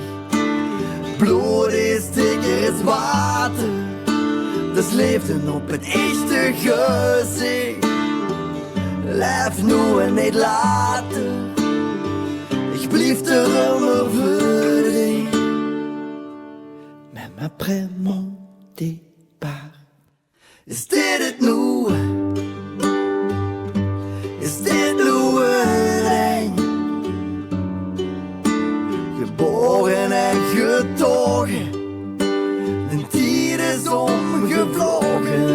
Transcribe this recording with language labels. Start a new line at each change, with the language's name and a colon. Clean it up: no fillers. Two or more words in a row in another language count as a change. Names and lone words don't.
Dutch: Bloed is dikker als water, dat is leven op het eerste gezicht. Leef nu en niet later, ik blijf er immer voor dich.
French: Même après mon départ,
Dutch: is dit het nu? Is dit nu het eind? Geboren en getogen, de tijd is omgevlogen.